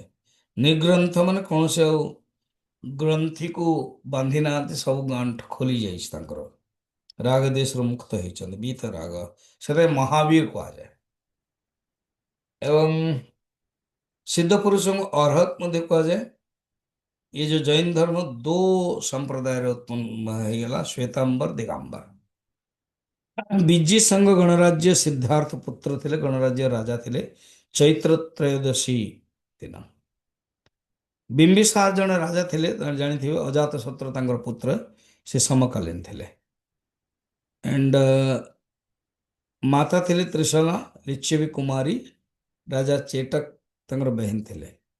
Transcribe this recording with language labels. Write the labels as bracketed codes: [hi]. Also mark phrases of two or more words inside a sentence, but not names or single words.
[or] ନିର୍ଗ୍ରନ୍ଥ ମାନେ କୌଣସି ଆଉ ଗ୍ରନ୍ଥିକୁ ବାନ୍ଧି ନାହାନ୍ତି, ସବୁ ଗାଣ୍ଠ ଖୋଲି ଯାଇଛି ତାଙ୍କର। ରାଗ ଦେଶରୁ ମୁକ୍ତ ହେଇଛନ୍ତି, ବିତ ରାଗ, ସେଥିପାଇଁ ମହାବୀର କୁହାଯାଏ। ଏବଂ ସିଦ୍ଧ ପୁରୁଷଙ୍କୁ ଅର୍ହତ ମଧ୍ୟ କୁହାଯାଏ। [hi] ये जो जैन धर्म दो संप्रदाय उत्पन्न ହେଇଗଲା, श्वेतांबर दिगंबर। [or] ବିଜି ସଂଘ ଗଣରାଜ୍ୟ ସିଦ୍ଧାର୍ଥ ପୁତ୍ର ଥିଲେ, ଗଣରାଜ୍ୟ ରାଜା ଥିଲେ ଚୈତ୍ର ତ୍ରୟୋଦଶୀ ଦିନ। ବିମ୍ବିସାର ଜଣେ ରାଜା ଥିଲେ, ଜାଣିଥିବେ, ଅଜାତ ଶତ୍ରୁ ତାଙ୍କର ପୁତ୍ର, ସେ ସମକାଳୀନ ଥିଲେ। ଆଣ୍ଡ ମାତା ଥିଲେ ତ୍ରିଶଲା ଲିଚ୍ଛବି କୁମାରୀ, ରାଜା ଚେଟକ ତାଙ୍କର ବେହେନ ଥିଲେ।